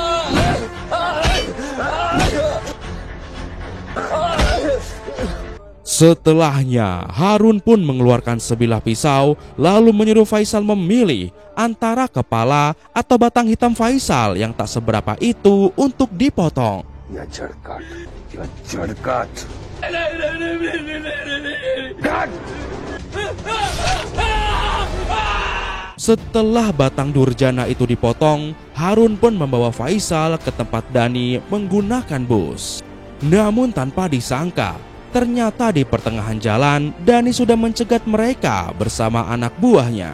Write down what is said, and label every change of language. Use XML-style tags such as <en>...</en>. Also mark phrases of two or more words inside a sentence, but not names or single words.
<id>Setelahnya, Harun pun mengeluarkan sebilah pisau lalu menyuruh Faisal memilih antara kepala atau batang hitam Faisal yang tak seberapa itu untuk dipotong.</id> <hi>या जड़ काट</hi> <id>Setelah batang durjana itu dipotong, Harun pun membawa Faisal ke tempat Dani menggunakan bus. Namun tanpa disangka, ternyata di pertengahan jalan Dani sudah mencegat mereka bersama anak buahnya.</id>